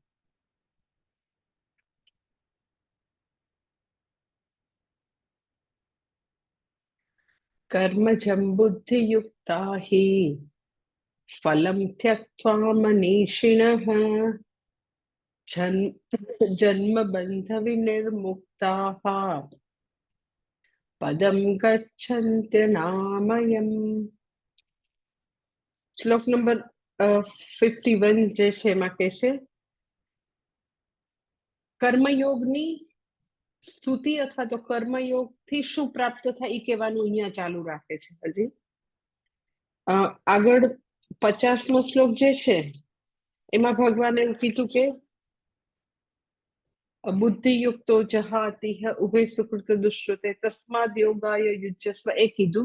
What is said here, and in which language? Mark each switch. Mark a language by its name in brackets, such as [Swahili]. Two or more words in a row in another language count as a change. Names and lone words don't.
[Sanskrit] कर्मजं बुद्धियुक्ता हि फलं त्यक्त्वा मनीषिणः जन्मबन्धविनिर्मुक्ताः पदं गच्छन्त्यनामयम्। [Gujarati] શ્લોક નંબર 51 જે છે એમાં કહે છે કર્મયોગની સ્તુતિ અથવા તો કર્મયોગ થી શું પ્રાપ્ત થાય એ કહેવાનું અહીંયા ચાલુ રાખે છે। હજી આગળ 50મો શ્લોક જે છે એમાં ભગવાને એવું કીધું કે [Sanskrit] बुद्धियुक्तो जहाति उभय सुकृत दुष्कृते तस्माद योगाय युज्यस्व [Gujarati] એ કીધું।